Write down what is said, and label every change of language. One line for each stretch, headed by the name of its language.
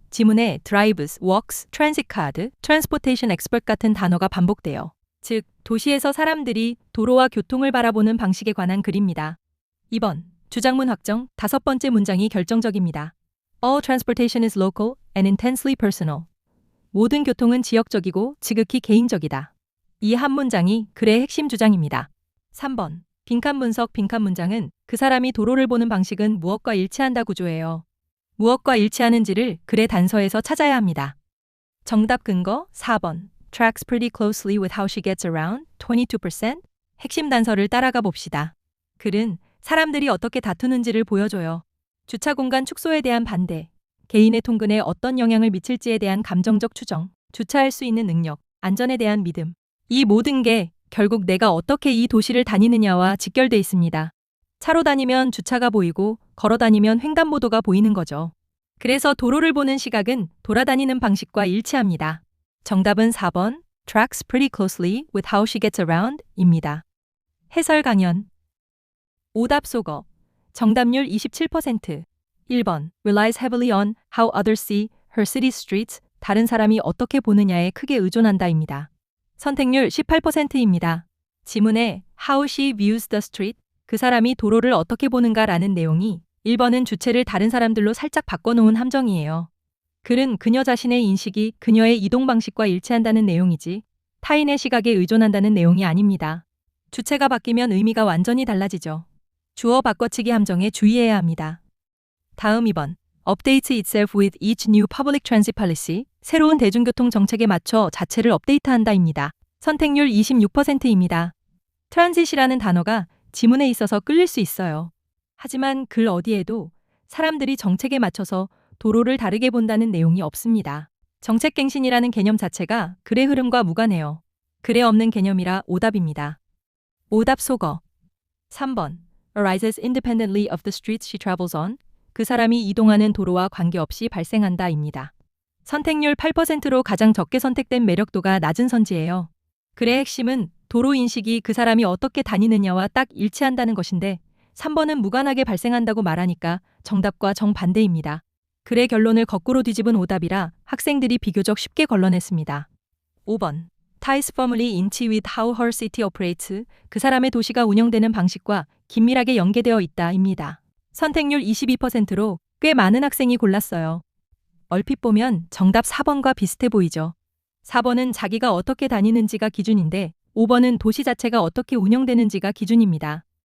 Korean: 지문에
English: drives, walks, transit card, transportation expert
Korean: 같은 단어가 반복돼요. 즉, 도시에서 사람들이 도로와 교통을 바라보는 방식에 관한 글입니다. 2번, 주장문 확정, 5번째 문장이 결정적입니다.
English: All transportation is local and intensely personal.
Korean: 모든 교통은 지역적이고 지극히 개인적이다. 이 한 문장이 글의 핵심 주장입니다. 3번, 빈칸 분석. 빈칸 문장은 그 사람이 도로를 보는 방식은 무엇과 일치한다 구조예요. 무엇과 일치하는지를 글의 단서에서 찾아야 합니다. 정답 근거 4번.
English: Tracks pretty closely with how she gets around 22%.
Korean: 핵심 단서를 따라가 봅시다. 글은 사람들이 어떻게 다투는지를 보여줘요. 주차 공간 축소에 대한 반대, 개인의 통근에 어떤 영향을 미칠지에 대한 감정적 추정, 주차할 수 있는 능력, 안전에 대한 믿음. 이 모든 게 결국 내가 어떻게 이 도시를 다니느냐와 직결돼 있습니다. 차로 다니면 주차가 보이고 걸어 다니면 횡단보도가 보이는 거죠. 그래서 도로를 보는 시각은 돌아다니는 방식과 일치합니다. 정답은 4번,
English: tracks pretty closely with how she gets around 입니다.
Korean: 해설 강연. 오답 속어. 정답률 27%. 1번.
English: relies heavily on how others see her city streets.
Korean: 다른 사람이 어떻게 보느냐에 크게 의존한다입니다. 선택률 18%입니다. 지문에
English: how she views the street.
Korean: 그 사람이 도로를 어떻게 보는가라는 내용이 1번은 주체를 다른 사람들로 살짝 바꿔놓은 함정이에요. 글은 그녀 자신의 인식이 그녀의 이동 방식과 일치한다는 내용이지 타인의 시각에 의존한다는 내용이 아닙니다. 주체가 바뀌면 의미가 완전히 달라지죠. 주어 바꿔치기 함정에 주의해야 합니다. 다음 2번.
English: Updates itself with each new public transit policy.
Korean: 새로운 대중교통 정책에 맞춰 자체를 업데이트한다입니다. 선택률 26%입니다. 트랜짓이라는 단어가 지문에 있어서 끌릴 수 있어요. 하지만 글 어디에도 사람들이 정책에 맞춰서 도로를 다르게 본다는 내용이 없습니다. 정책갱신이라는 개념 자체가 글의 흐름과 무관해요. 글에 없는 개념이라 오답입니다. 오답 속어. 3번.
English: arises independently of the streets she travels on.
Korean: 그 사람이 이동하는 도로와 관계없이 발생한다입니다. 선택률 8%로 가장 적게 선택된 매력도가 낮은 선지예요. 글의 핵심은 도로 인식이 그 사람이 어떻게 다니느냐와 딱 일치한다는 것인데 3번은 무관하게 발생한다고 말하니까 정답과 정반대입니다. 글의 결론을 거꾸로 뒤집은 오답이라 학생들이 비교적 쉽게 걸러냈습니다. 5번.
English: ties firmly into with how her city operates.
Korean: 그 사람의 도시가 운영되는 방식과 긴밀하게 연계되어 있다입니다. 선택률 22%로 꽤 많은 학생이 골랐어요. 얼핏 보면 정답 4번과 비슷해 보이죠. 4번은 자기가 어떻게 다니는지가 기준인데 5번은 도시 자체가 어떻게 운영되는지가 기준입니다.